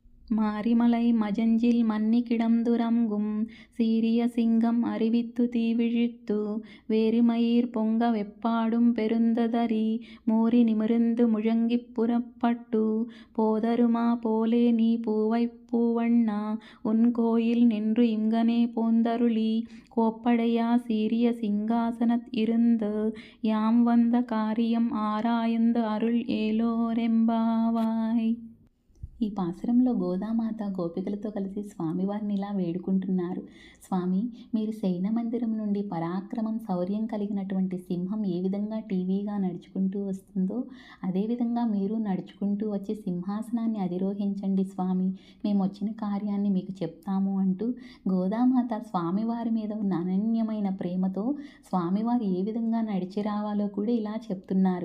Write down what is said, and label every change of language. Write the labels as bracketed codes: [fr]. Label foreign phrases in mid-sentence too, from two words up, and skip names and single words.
[ta] மாரிமலை மஜஞ்சில் மன்னிக்கிடந்துறங்கும் சீரிய சிங்கம் அறிவித்து தீவிழித்து வேரிமயிர் பொங்க வெப்பாடும் பெருந்ததரி மூரி நிமிர்ந்து முழங்கிப் புறப்பட்டு போதருமா போலே நீ பூவைப் பூவண்ணா உன் கோயில் நின்று இங்கனே போந்தருளி கோப்படையா சீரிய சிங்காசனத் இருந்து யாம் வந்த காரியம் ஆராய்ந்து அருள் ஏலோர் எம்பாவாய். [te] ఈ పాసురంలో గోదామాత గోపికలతో కలిసి స్వామివారిని ఇలా వేడుకుంటున్నారు. స్వామి, మీరు శయన మందిరం నుండి పరాక్రమం శౌర్యం కలిగినటువంటి సింహం ఏ విధంగా టీవీగా నడుచుకుంటూ వస్తుందో అదేవిధంగా మీరు నడుచుకుంటూ వచ్చి సింహాసనాన్ని అధిరోహించండి స్వామి, మేము వచ్చిన కార్యాన్ని మీకు చెప్తాము అంటూ గోదామాత స్వామివారి మీద ఉన్న అనన్యమైన ప్రేమతో స్వామివారు ఏ విధంగా నడిచి రావాలో కూడా ఇలా చెప్తున్నారు.